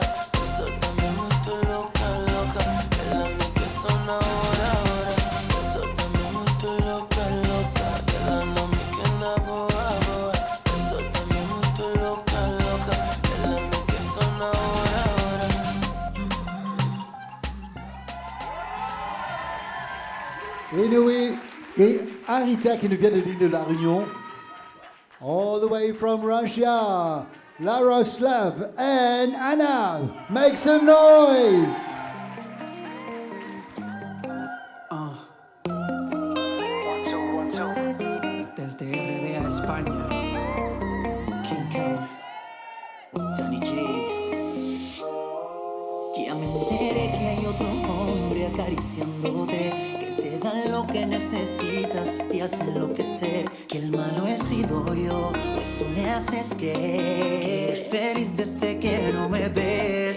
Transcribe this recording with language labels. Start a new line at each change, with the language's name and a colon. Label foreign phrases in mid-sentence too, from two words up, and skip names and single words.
Portuguese: Essa dama é muito louca, louca, ela me quer só na hora, hora. Essa dama é muito louca, louca, ela não me quer na boa, boa. Essa dama é muito louca, louca, ela me quer só na hora, hora.
French: Anyway et Arita qui nous vient de l'île de la Réunion.
English: All the way from Russia, Laroslav and Anna. Make some noise!
Spanish: Desde RD a España, King Kong, Danny J. Ya me enteré que hay otro hombre acariciándote, que te dan lo que necesitas, te hace enloquecer, que el malo he sido yo, eso me haces creer que eres feliz desde que no me ves.